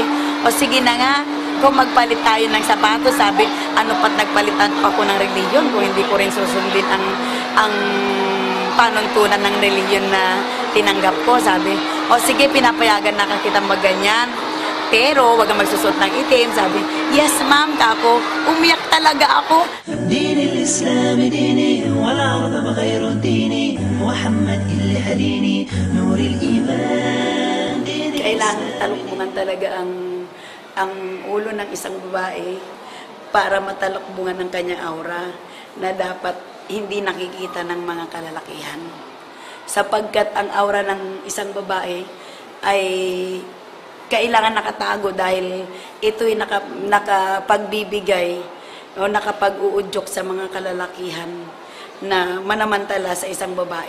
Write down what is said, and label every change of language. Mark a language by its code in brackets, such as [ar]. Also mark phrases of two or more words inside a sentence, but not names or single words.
[tl] O sige na nga, kung magpalit tayo ng sapatos, sabi, ano pat nagpalitan pa ako ng reliyon kung hindi ko rin susundin ang panuntunan ng reliyon na tinanggap ko, sabi. O sige, pinapayagan na kita magganyan. Pero, wag kang magsusot ng itim, sabi. [en] Yes, ma'am, [tl] kako. Umiyak talaga ako. [ar] دين الإسلام ديني والعرض بغير ديني محمد اللي هديني نور الإيمان ديني. [tl] Kailangan talukbungan talaga ang ulo ng isang babae para matalukbungan ng kanyang aura na dapat hindi nakikita ng mga kalalakihan. Sapagkat ang aura ng isang babae ay kailangan nakatago dahil ito'y nakapagbibigay o nakapag-uudyok sa mga kalalakihan na manamantala sa isang babae.